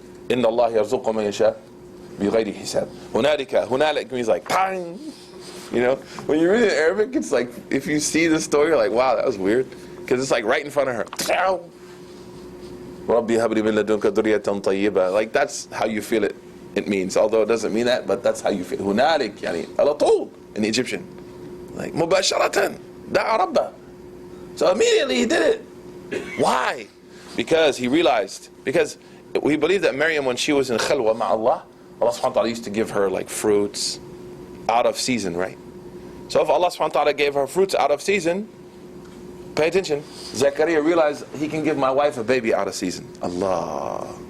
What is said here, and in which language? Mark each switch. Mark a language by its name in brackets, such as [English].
[Arabic] إن الله يرزق من يشاء بغير حساب. هنالك [English] means like pang. You know, when you read it in Arabic, it's like, if you see the story, you're like, wow, that was weird. Because it's like right in front of her. [Arabic] رَبِّي هَبْ لِي مِن لَدُنْكَ ذُرِّيَّةً طَيِّبَةً. [English] Like that's how you feel it. It means, although it doesn't mean that, but that's how you feel. [Arabic] هنالك يعني على طول [English] in Egyptian. Like [Arabic] مباشرة دعا ربه. [English] So immediately he did it. Why? Because he realized, because we believe that Maryam, when she was in khalwa ma Allah, Allah subhanahu wa ta'ala used to give her like fruits out of season, right? So if Allah subhanahu wa ta'ala gave her fruits out of season, pay attention, Zakaria realized he can give my wife a baby out of season. Allah.